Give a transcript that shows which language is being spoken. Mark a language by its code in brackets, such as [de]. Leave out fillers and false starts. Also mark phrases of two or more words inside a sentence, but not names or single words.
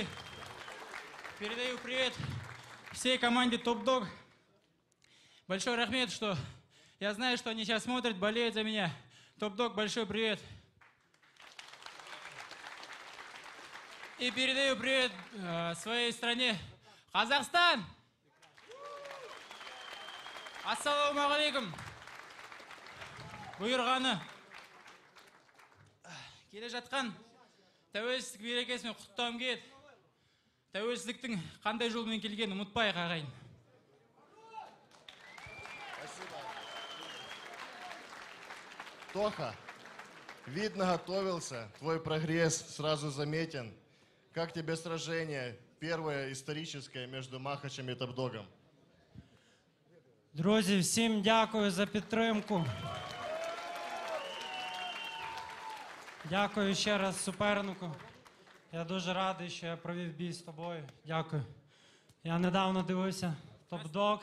[ru] Передаю привет всей команде Топ Дог. Большой рахмет, что я знаю, что они сейчас смотрят, болеют за меня. Топ Дог, большой привет. И передаю привет своей стране Казахстан. [kk] Ассалаумағалейкум. Бұйырғаны келе жатқан тәуелсіздік мерекесімен құттықтауым келеді. Тәуелсіздіктің қандай жолмен келгенін ұмытпайық, ағайын. [ru] Тоха, видно, готовился, твой прогресс сразу заметен. Как тебе сражение, первое историческое между Махачем и Топ-Догом? [uk] Друзі, всім дякую за підтримку. Дякую ще раз супернику. Я дуже радий, що я провів бій з тобою. Дякую. Я недавно дивився Топ-Дог.